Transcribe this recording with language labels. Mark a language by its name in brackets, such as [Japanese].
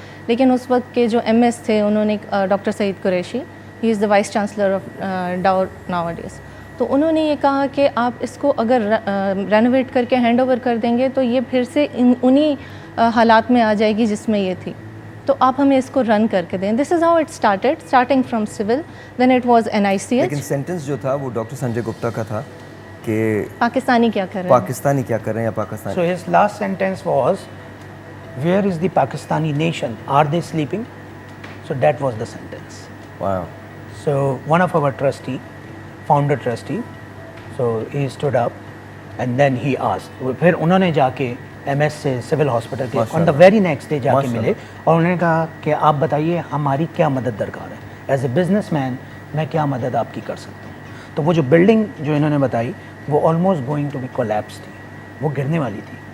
[Urdu] لیکن اس وقت کے جو MS تھے انہوں نے doctor Saeed Qureshi, [English] he is the vice chancellor of Dow nowadays, [Urdu] تو انہوں نے یہ کہا کہ آپ اس کو اگر رینوویٹ کر کے ہینڈ اوور کر دیں گے تو یہ پھر سے انہی حالات میں آ جائے گی جس میں یہ تھی, تو آپ ہمیں اس کو رن کر کے دیں. [English] This is how it started, starting from soul, then it was NICH. [Urdu] لیکن سینٹنس جو تھا وہ ڈاکٹر سنجے گپتا کا تھا کہ پاکستانی کیا کر رہے ہیں, پاکستانی کیا کر رہے ہیں یا Pakistani. [English] So his last sentence was, where is the Pakistani nation? Are they sleeping? So that was the sentence. Wow. So one of our trustee, founder trustee, so he stood up and then he asked. [Urdu] پھر انہوں نے جا کے MS سے civil hospital کے [English] on the very next day [Urdu] جا کے ملے اور انہوں نے کہا کہ آپ بتائیے ہماری کیا مدد درکار ہے, [English] as a businessman [Urdu] میں کیا مدد آپ کی کر سکتا ہوں. تو وہ جو بلڈنگ جو انہوں نے بتائی وہ [English] almost going to be [Urdu] collapse تھی, وہ گرنے والی تھی.